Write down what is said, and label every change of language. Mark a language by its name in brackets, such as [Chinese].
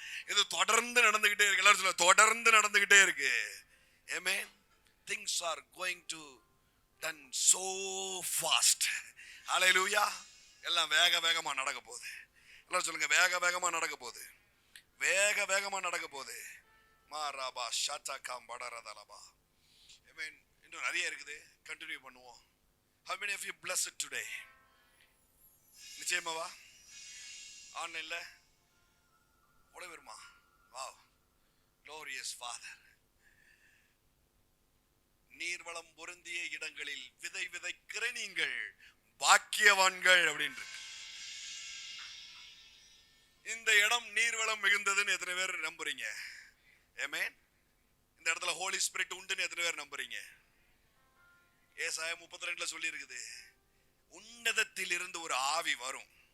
[Tamil] இது தொடர்ந்து நடந்துகிட்டே இருக்கு. எல்லாரும் சொல்லுங்க, தொடர்ந்து நடந்துகிட்டே இருக்கு. ஆமென். [English] Things are going to done so fast. [Tamil] ஹல்லேலூயா. எல்லாம் வேகமா நடக்க போகுது. எல்லாரும் சொல்லுங்க, வேகமா நடக்க போகுது, வேகமா நடக்க போகுது. மாராபா ஷாட்டாகாம் படரதலபா. ஆமென். இன்னும் நிறைய இருக்குது, கண்டினியூ பண்ணுவோம். [English] How many of you blessed today? [Tamil] நிச்சயமாவா? ஆன்லைன்ல ஓட வருமா? Wow, [English] glorious Father. [Tamil] நீர்வளம் பொருந்திய இடங்களில் விதை விதைக்கிற நீங்கள் பாக்கியவான்கள் அப்படின்னு. இந்த இடம் நீர்வளம் மிகுந்ததுன்னு எத்தனை பேர் நம்புறீங்க? ஆமென். இந்த இடத்துல ஹோலி ஸ்பிரிட் உண்டுன்னு எத்தனை பேர் நம்புறீங்க? ஏசாயா 32 சொல்லி இருக்குது, உன்னதத்தில் இருந்து ஒரு ஆவி வரும்.